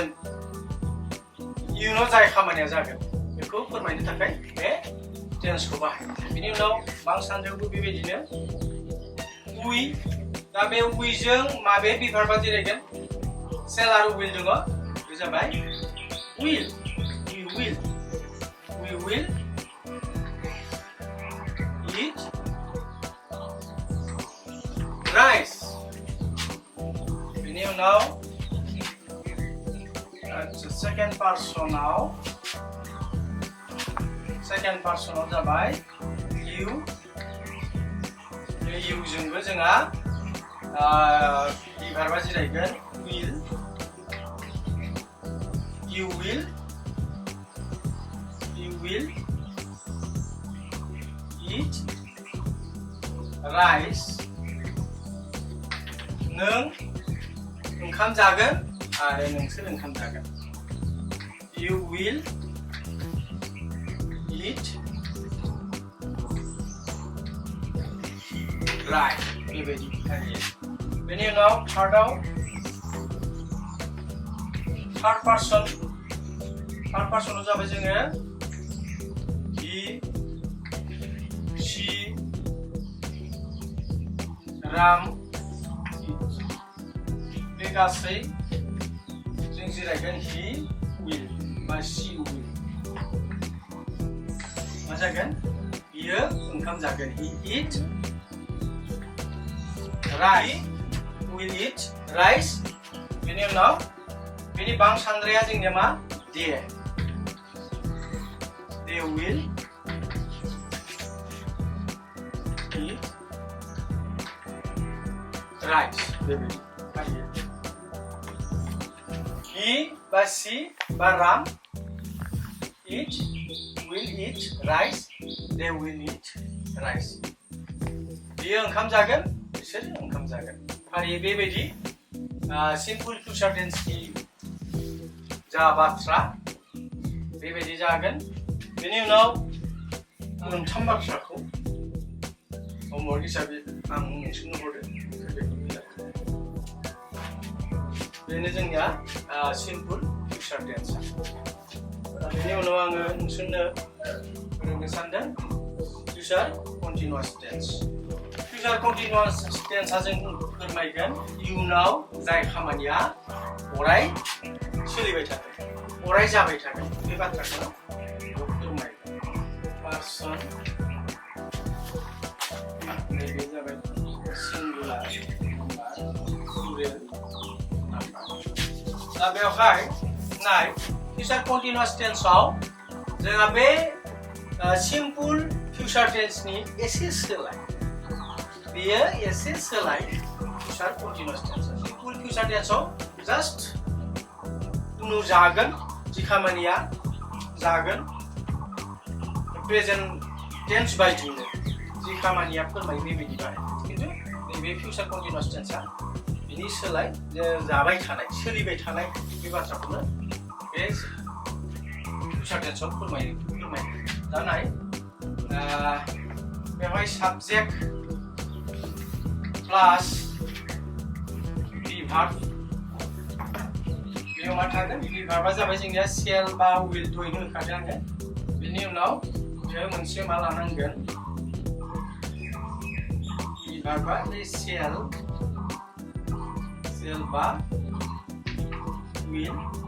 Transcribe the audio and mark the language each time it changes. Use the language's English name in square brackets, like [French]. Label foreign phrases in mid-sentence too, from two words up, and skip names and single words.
[Bodo] इयुनाव जाय खामानिया जागोन बेखौ फोरमायनो थाखाय बे टेन्सखौ बाहायो। बेनि उनाव बांसानजोंबो बेबायदिनो उइ। दा बे उइजों माबे बि भार्बा जिरायगोन? सेल आरो उइल दङ। बे जाबाय उइल। [English] We will eat rice. [Bodo] बेनि उनाव सेकेन्ड पार्सनाव जाबाय you। बे youजोंबो जोंहा बि भार्बा जिरायगोन will। [English] You will eat rice. [Bodo] नों ओंखाम जागोन आरो नोंसोर ओंखाम जागोन। [English] You will eat rice. [Bodo] बेबायदि थायो। बेनि उनाव थार्ड पार्सनाव जाबाय जोङो [English] he, she, [Bodo] राम, बे गासै जों जिरायगोन [English] he will [Bodo] बा [English] she will। [Bodo] मा जागोन? बियो ओंखाम जागोन। [English] He eat rice. Will eat rice. [Bodo] बेनि उनाव बेनि बांसानद्राया जोंनिया मा? [English] They will eat rice. He बा she बा राम will eat rice. They will eat rice. [Bodo] बियो ओंखाम जागोन, बिसोर ओंखाम जागोन। फारियै बेबायदि [English] simple future tense [Bodo] नि जा बाथ्रा बेबायदि जागोन बेनि उनाव मोनथाम बाथ्राखौ होमवर्क हिसाबै आं नोंसोरनो हरदों बेनो जोंनिया [English] simple future tense [Bodo] बेनि उनाव आङो नोंसोरनो फोरोंनो सानदों [English] future continuous tense future continuous tense [Bodo] आ जों फोरमायगोन इयुनाव जाय खामानिया अराय सोलिबाय थागोन अराय जाबाय थागोन बे बाथ्राखौ फोरमायगोन person नैबे जाबाय [English] singular number [Bodo] दा बेवहाय नाय [English] future continuous tense [Bodo] आव जोंहा बे [English] simple future tense [Bodo] नि एसे सोलाय बेयो एसे सोलाय [English] future continuous tense simple future tense [Bodo] आव just उनाव जागोन जि खामानिया जागोन [English] present tense [Bodo] बायदिनो जि खामानिया फोरमायो बेबायदि बाहायो खिन्थु नैबे [English] future continuous tense [Bodo] आ बिनि सोलाय जाबाय थानाय सोलिबाय थानाय बे बाथ्राखौनो बे [English] future tense [Bodo] आव फोरमायो दा नाय बेवहाय [English] subject plus verb [Bodo] बेयाव मा थागोन verb आ जाबाय जोंनिया shall बा will दहायनो होखादों आङो बेनि उनाव बेयाव मोनसे मा लानांगोन verb आ shall बा will